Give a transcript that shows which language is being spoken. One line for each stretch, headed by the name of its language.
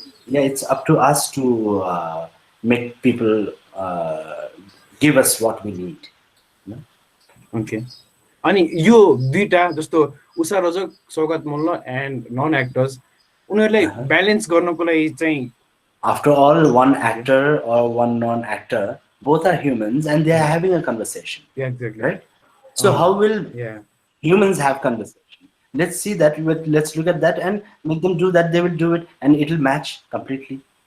English: yeah, it's up to us to make people give us what we need. Okay.
Nepali: अनि यो दुईटा जस्तो उषा रजक सौगात Malla and non actors उनीहरुलाई balance गर्नको लागि चाहिँ
English: after all, one actor or one non-actor, both are humans and they are having a conversation. Yeah, exactly. Right? So how will humans have conversation? Let's see that. Let's look at that and make them do that. They will do it, and it will match completely.